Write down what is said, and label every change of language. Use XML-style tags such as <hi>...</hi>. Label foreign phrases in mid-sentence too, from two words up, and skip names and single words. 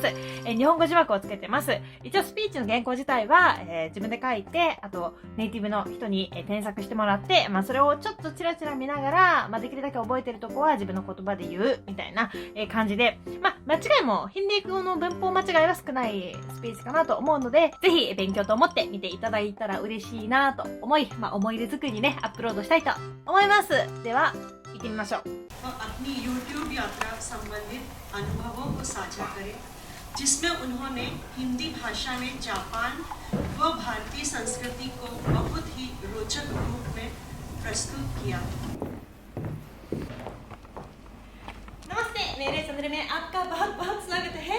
<ja>日本語字幕をつけてます。一応スピーチの原稿自体は、自分で書いて、あとネイティブの人に、添削してもらって、それをちょっとチラチラ見ながら、できるだけ覚えてるとこは自分の言葉で言うみたいな、感じで、間違いもヒンディー語の文法間違いは少ないスピーチかなと思うので、ぜひ勉強と思って見ていただいたら嬉しいなと思い、思い出作りにねアップロードしたいと思います。では行ってみましょう。</ja> <hi>अपनी YouTube यात्रा संबंधित अनुभवों को साझा करें, जिसमें उन्होंने हिंदी भाषा में जापान व भारतीय संस्कृति को बहुत ही रोचक रूप में प्रस्तुत किया। नमस्ते, मेरे चैनल में आपका बहुत बहुत स्वागत है।</hi>